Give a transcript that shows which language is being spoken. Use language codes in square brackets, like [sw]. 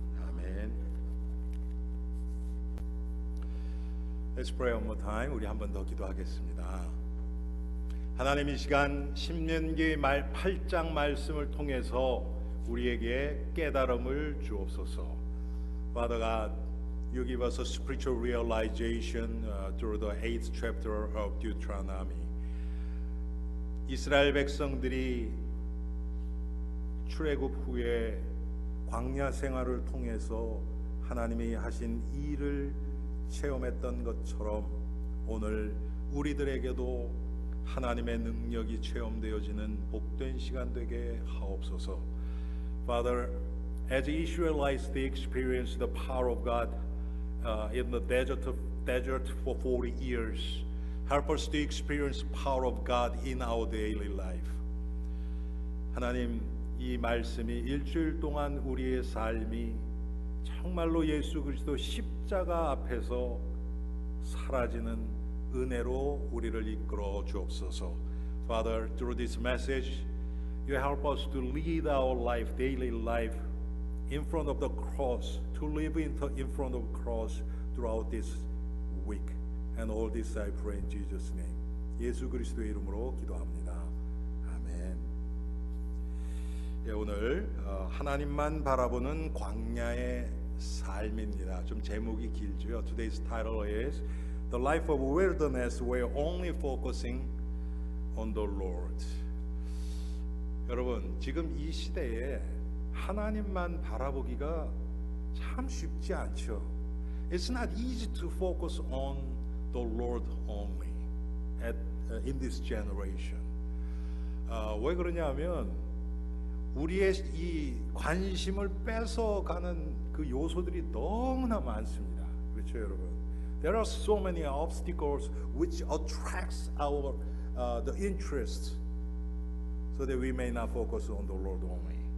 [ko] 아멘. [en] Let's pray one more time. [ko] 우리 한 번 더 기도하겠습니다. 하나님, 이 시간 신명기 8장 말씀을 통해서 우리에게 깨달음을 주옵소서. [en] Father God, you give us a spiritual realization through the 8th chapter of Deuteronomy. [ko] 이스라엘 백성들이 출애굽 후에 광야 생활을 통해서 하나님이 하신 일을 체험했던 것처럼 오늘 우리들에게도 하나님의 능력이 체험되어지는 복된 시간 되게 하옵소서. [en] Father, as the Israelites they experienced the power of God in the desert for 40 years, help us to experience the power of God in our daily life. [ko] 하나님, 이 말씀이 일주일 동안 우리의 삶이 정말로 예수 그리스도 십자가 앞에서 사라지는 은혜로 우리를 이끌어 주옵소서. [en] Father, through this message, you help us to lead our life, daily life, in front of the cross, to live in front of the cross throughout this week. And all this I pray in Jesus' name. [ko] 예수 그리스도의 이름으로 기도합니다. 아멘. 예, 오늘 하나님만 바라보는 광야의 삶입니다. 좀 제목이 길죠. [en] Today's title is The Life of Wilderness Where Only Focusing on the Lord. [ko] 여러분, 지금 이 시대에 하나님만 바라보기가 참 쉽지 않죠. [en] It's not easy to focus on the Lord only in this generation. [ko] 왜 그러냐면 우리의 이 관심을 뺏어가는 그 요소들이 너무나 많습니다. 그렇죠, 여러분? [en] There are so many obstacles which attracts our the interest, so that we may not focus on the Lord only.